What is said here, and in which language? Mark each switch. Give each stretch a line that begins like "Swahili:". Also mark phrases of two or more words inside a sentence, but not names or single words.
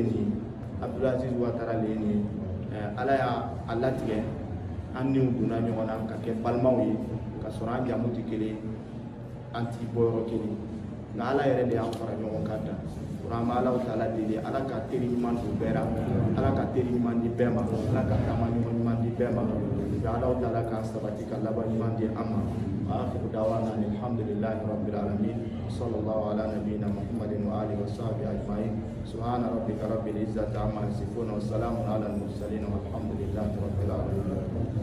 Bambara: nin ye Abdulaziz Ouattara de ye nin ye ala y'a latigɛ an niw donna ɲɔgɔn na ka kɛ balimaw ye ka sɔrɔ an jamu tɛ kelen an t'i bɔ yɔrɔ kelen nka ala yɛrɛ de y'an fara ɲɔgɔn kan da an bɛ ala taala deli ala ka teri ɲuman don bɛɛ la ala ka teri ɲuman di bɛɛ ma ala ka taama ɲuman di bɛɛ ma nka ala taala k'an sabati ka laban ɲuman di an ma
Arabic: وآخر دعوانا الحمد لله رب العالمين صلى الله على نبينا محمد وعلى آله وصحبه أجمعين سبحان ربك رب العزة عما يصفون وسلام على المرسلين والحمد لله رب العالمين